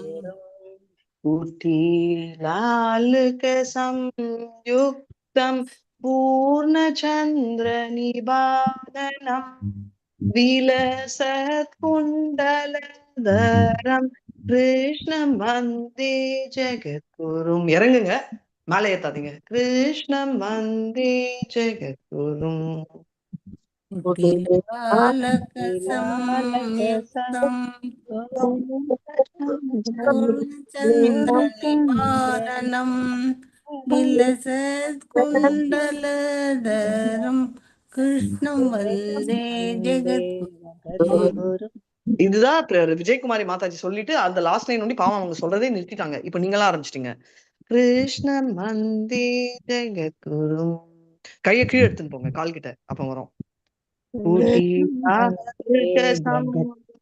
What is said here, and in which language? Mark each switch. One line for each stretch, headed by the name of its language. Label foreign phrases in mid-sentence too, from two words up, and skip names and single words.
Sanskrit: कुटीलालकसंयुक्तं पूर्णचन्द्रनिबाधनं विलसत्कुण्डलधरं कृष्णं वन्दे जगद्गुरुम्.
Tamil: இறங்குங்க, மேலே ஏத்தாதீங்க.
Sanskrit: कृष्णं वन्दे जगद्गुरुम्. कुटीलालकसंयुक्तं पूर्णचन्द्रनिबाधनं विलसत्कुण्डलधरं कृष्णं वन्दे जगद्गुरुम्.
Tamil: இதுதான் விஜயகுமாரி மாதாஜி சொல்லிட்டு அந்த
English: last line
Tamil: ஒண்டி பாவம் அவங்க சொல்றதே நிறுத்திட்டாங்க. இப்ப நீங்களா ஆரம்பிச்சிட்டீங்க.
Sanskrit: कृष्णन् वन्दे जगद्गुरुम्.
Tamil: கையை கீழே எடுத்துன்னு போங்க, கால் கிட்ட, அப்ப வரும்.